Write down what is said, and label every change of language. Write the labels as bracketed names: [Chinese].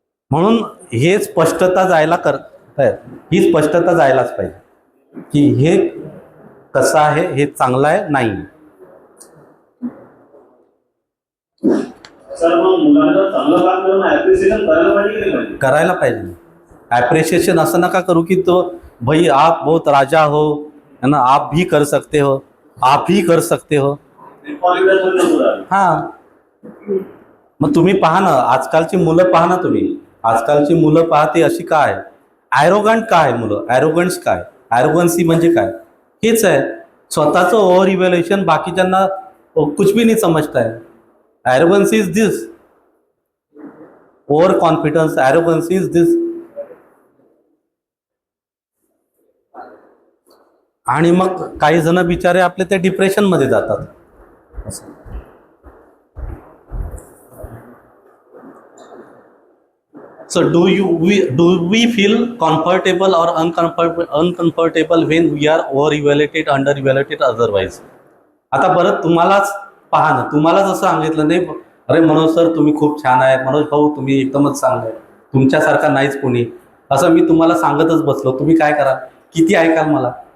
[Marathi] म्हणून हे स्पष्टता जायला ही स्पष्टता जायलाच पाहिजे की हे कसं आहे, हे चांगलं आहे नाही. सर मग मुलांना चांगलं काम करून ऍप्रिसिएशन करायला पाहिजे की नाही पाहिजे? करायला पाहिजे. ॲप्रिशिएशन असं नका करू की तो [Hindi] भाई आप बहुत राजा हो है ना, आप भी कर सकते हो, आप ही कर सकते हो. [Marathi] कॉन्फिडन्स मध्ये नको राहायला. हां, मग तुम्ही पहा ना, आजकालची मुलं पहा ना, तुम्ही आजकालची मुलं पहा ती अशी काय ॲरोगंट काय मुलं, ॲरोगन्स काय, ॲरोगन्सी म्हणजे काय, हेच आहे स्वतःचं ओव्हर इव्हॅल्युएशन, बाकीच्यांना [Hindi] कुछ भी नहीं समजता है. [English] Arrogance is this, over confidence, arrogance is this. [Marathi] आणि मग काही जण बिचारे आपले ते डिप्रेशनमध्ये जातात. [English] So do we feel comfortable or uncomfortable when we are over evaluated, under evaluated otherwise? [Marathi] आता परत तुम्हालाच पहा ना, तुम्हाला जसं सांगितलं नाही, अरे मनोज सर तुम्ही खूप छान आहे, मनोज भाऊ तुम्ही एकदमच चांगले आहे, तुमच्यासारखा नाहीच कोणी, असं मी तुम्हाला सांगतच बसलो, तुम्ही काय करा, किती ऐकाल मला.